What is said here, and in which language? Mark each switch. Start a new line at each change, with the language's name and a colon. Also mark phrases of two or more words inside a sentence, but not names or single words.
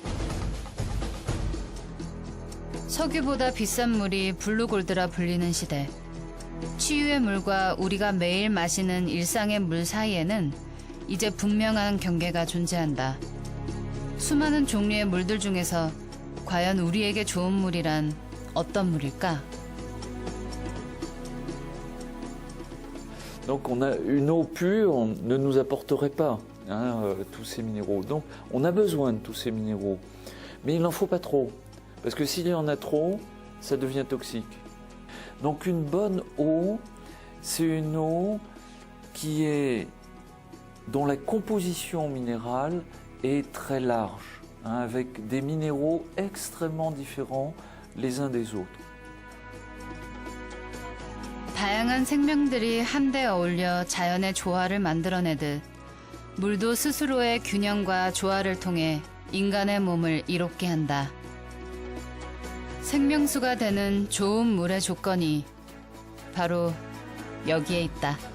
Korean: 석유보다 비싼 물이 블루골드라 불리는 시대. 치유의 물과 우리가 매일 마시는 일상의 물 사이에는 이제 분명한 경계가 존재한다. 수많은 종류의 물들 중에서 과연 우리에게 좋은 물이란 어떤 물일까?
French: Donc une eau pure ne nous apporterait pas tous ces minéraux. Donc on a besoin de tous ces minéraux. Mais il n'en faut pas trop. Parce que s'il y en a trop, ça devient toxique. Donc une bonne eau, c'est une eau dont la composition minérale est très large, avec des minéraux extrêmement différents les uns des autres.
Korean: 다양한 생명들이 한데 어울려 자연의 조화를 만들어내듯 물도 스스로의 균형과 조화를 통해 인간의 몸을 이롭게 한다. 생명수가 되는 좋은 물의 조건이 바로 여기에 있다.